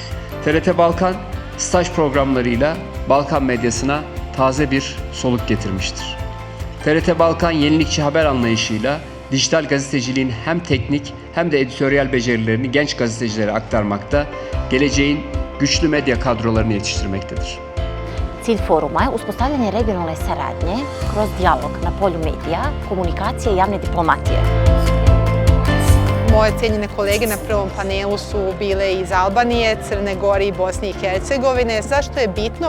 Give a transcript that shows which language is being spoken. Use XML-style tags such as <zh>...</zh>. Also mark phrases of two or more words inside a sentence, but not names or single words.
<tr>TRT Balkan, staj programlarıyla Balkan medyasına taze bir soluk getirmiştir. TRT Balkan yenilikçi haber anlayışıyla dijital gazeteciliğin hem teknik hem de editoryal becerilerini genç gazetecilere aktarmakta, geleceğin güçlü medya kadrolarını yetiştirmektedir.</tr> <sr>Cilj foruma je uspostavljanje regionalne saradnje kroz dijalog na polju medija, komunikacije i javne diplomatije. Moje cenjene kolege na prvom panelu su bile iz Albanije, Crne Gore i Bosne i Hercegovine. Zašto je bitno?</sr>